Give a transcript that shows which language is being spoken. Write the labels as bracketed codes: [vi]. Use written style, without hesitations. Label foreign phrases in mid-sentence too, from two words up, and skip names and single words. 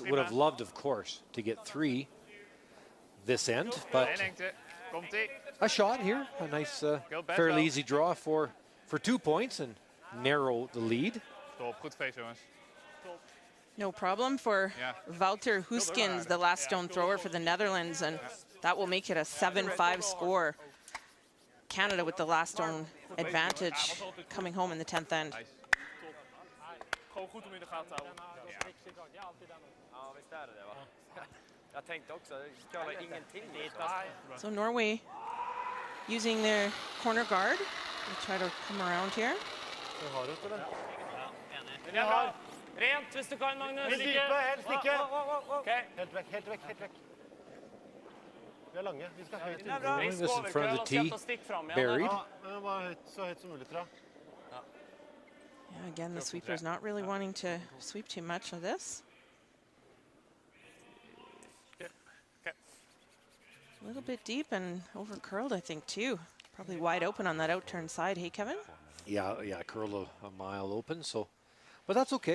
[en] Would have loved, of course, to get 3 this end, but a shot here, a nice, fairly easy draw for 2 points and narrow the lead. No problem for Wouter Huskins, the last stone thrower for the Netherlands, and that will make it a 7-5 score. Canada with the last stone advantage coming home in the 10th end. [nl] Gewoon goed om in de gaten te houden. [sv] Ja, visst är det va? Jag tänkte också, det curlar ingenting. [en] So Norway using their corner guard. We'll try to come around here. [sv] Den är bra. [no] Rent hvis du kan, Magnus. Helst ikke. Okej. Helt vekk, helt vekk, helt vekk. Vi er lange, vi skal høyt. [en] This in front of the tee, buried. [no] Ja, men bare høyt, så høyt som mulig, tror jeg. [en] Yeah, again, the sweeper's not really wanting to sweep too much of this. A little bit deep and over curled, I think, too. Probably wide open on that out-turn side. Hey, Kevin? Yeah, curled a mile open, so, but that's okay.